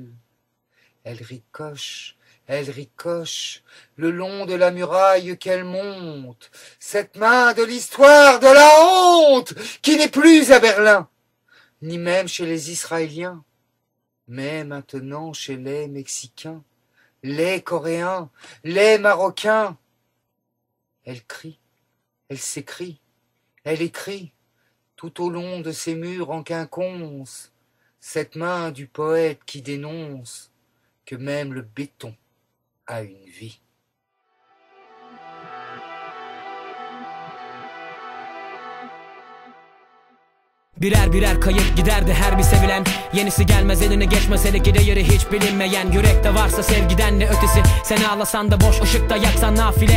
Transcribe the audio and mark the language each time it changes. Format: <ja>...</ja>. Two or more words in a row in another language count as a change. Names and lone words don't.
<fr>Elle ricoche, le long de la muraille qu'elle monte, cette main de l'histoire de la honte qui n'est plus à Berlin, ni même chez les Israéliens, mais maintenant chez les Mexicains, les Coréens, les Marocains. Elle crie, elle s'écrie, elle écrit, tout au long de ces murs en quinconce, cette main du poète qui dénonce que même le béton a une vie.</fr> <tr>Birer birer kayıp giderdi her bir sevilen. Yenisi gelmez eline geçmez hele ki değeri hiç bilinmeyen. Yürekte varsa sevgiden ne ötesi. Sen ağlasan da boş, ışıkta yaksan nafile.</tr>